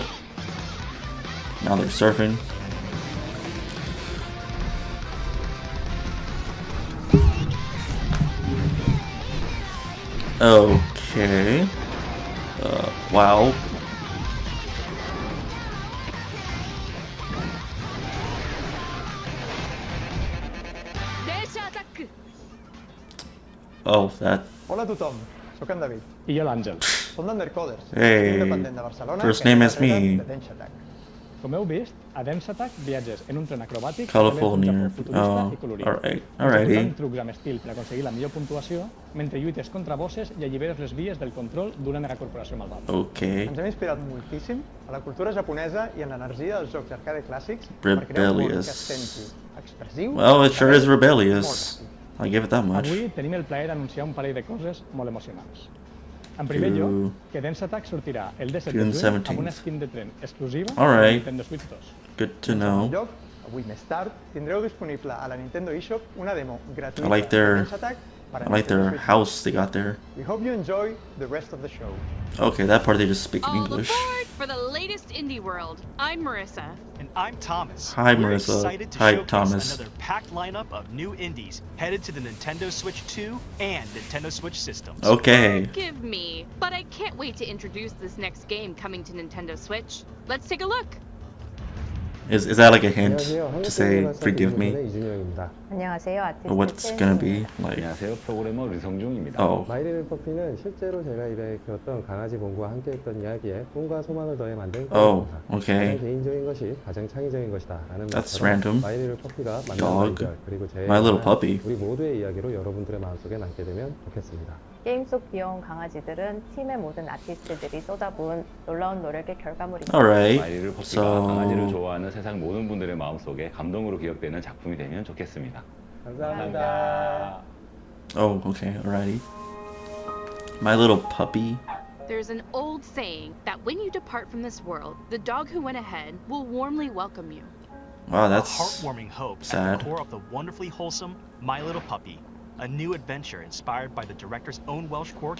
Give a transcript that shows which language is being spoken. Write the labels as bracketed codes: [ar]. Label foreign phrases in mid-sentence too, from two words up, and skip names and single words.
[en] Now they're surfing. Okay. Wow. Oh, that. [ca] Hola a tothom, soc en David. I jo l'Àngel. Som d'Undercoders, [en] Hey, [ca] independent de Barcelona, [en] first name is me. [ca] Com heu vist, a Dance Attack viatges en un tren acrobàtic [en] Colorful [ca] un [en] near. [ca] Japó futurista i colorit. [en] Alrighty. [ca] Executant trucs amb estil per aconseguir la millor puntuació, mentre lluites contra bosses i alliberes les vies del control d'una megacorporació malvada. [en] Okay. [ca] Ens hem inspirat moltíssim a la cultura japonesa i en l'energia dels jocs arcade clàssics per crear un món que es senti expressiu. [en] Well, it sure is rebellious. I give it that much. [ca] Avui tenim el plaer d'anunciar un parell de coses molt emocionants. En primer lloc, que Dance Attack sortirà el 17 de juny amb una skin de tren exclusiva a la Nintendo Switch 2. [en] Good to know. [ca] En lloc, avui més tard, tindreu disponible a la Nintendo eShop una demo gratuïta [en] I like their- [ca] de Dance Attack per a [en] I like [ca] Nintendo [en] their [ca] Switch 2. [en] house they got there. We hope you enjoy the rest of the show. Okay, that part they just speak in All English. aboard for the latest indie world. I'm Marissa. And I'm Thomas. Hi, We're Marissa. excited to Hi, showcase Thomas. another packed lineup of new indies headed to the Nintendo Switch 2 and Nintendo Switch systems. Okay. Forgive me, but I can't wait to introduce this next game coming to Nintendo Switch. Let's take a look. Is that like a hint to say forgive me? [ko] 안녕하세요. 아티스트 [en] Or what's gonna be like? [ko] 안녕하세요. 프로그래머 류성중입니다. [en] Oh. [ko] 마이리를 퍼피는 실제로 제가 입에 키웠던 강아지 봄과 함께했던 이야기에 꿈과 소망을 더해 만든 [en] Oh, [ko] 게임입니다. [en] okay. [ko] 가장 개인적인 것이 가장 창의적인 것이다라는 [en] That's [ko] 말처럼 [en] random. [ko] 마이리를 퍼피가 만든 [en] Dog. [ko] 이별 그리고 제 [en] My little puppy. [ko] 우리 모두의 이야기로 여러분들의 마음속에 남게 되면 좋겠습니다. 게임 속 귀여운 강아지들은 팀의 모든 아티스트들이 쏟아부은 놀라운 노력의 결과물입니다. [en] Alright. [ko] 마이리를 퍼피가 강아지를 좋아하는 세상 모든 분들의 마음속에 감동으로 기억되는 작품이 되면 좋겠습니다. 감사합니다. [en] Oh, okay. Alrighty. My little puppy. There's an old saying that when you depart from this world, the dog who went ahead will warmly welcome you. Wow, A that's heartwarming hope at sad. the core of the wonderfully wholesome My Little Puppy, a new adventure inspired by the director's own Welsh corgi.